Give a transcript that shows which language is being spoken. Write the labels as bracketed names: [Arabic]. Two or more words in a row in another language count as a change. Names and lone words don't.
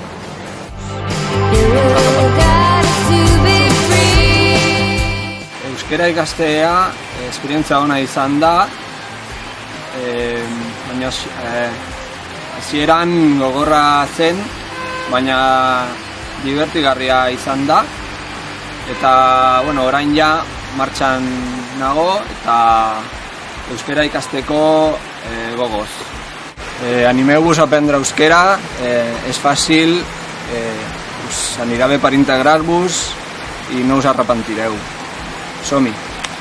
[Basque] Euskara ikastea esperientzia ona izan da, baina hasieran gogorra zen, baina dibertigarria izan da, eta orain ja martxan nago eta euskara ikasteko gogoz. [Catalan] Animeu-vos a aprendre euskera, és fàcil, us anirà bé per integrar-vos i no us arrepentireu. Som-hi!